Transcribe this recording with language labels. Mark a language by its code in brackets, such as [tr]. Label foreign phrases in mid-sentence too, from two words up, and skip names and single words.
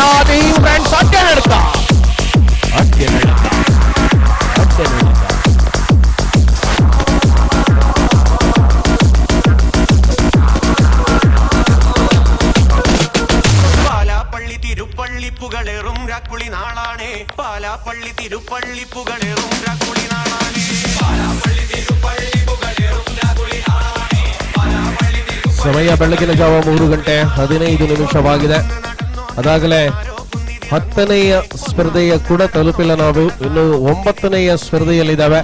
[kn] ಟೀಮ್ ಫ್ರೆಂಡ್ಸ್ ಅಡ್ಡೆ ನಡ್ಕ [ml] പാലാപ്പള്ളി തിരുപ്പള്ളി പുകളേറും രാക്കുളി നാളാണേ. പാലാപ്പള്ളി തിരുപ്പള്ളി പുകളേറും രാക്കുളി നാളാണേ. പാലാപ്പള്ളി തിരുപ്പള്ളി പുകളേറും രാക്കുളി നാളാണേ. [kn] ಸಮಯ ಬೆಳಗಿನ ಜಾವ 3:15 ಅದಾಗಲೇ 10ನೆಯ ಸ್ಪರ್ಧೆಯ ಕೂಡ ತಲುಪಿಲ್ಲ ನಾವು. ಇನ್ನು 9ನೆಯ ಸ್ಪರ್ಧೆಯಲ್ಲಿದ್ದಾವೆ.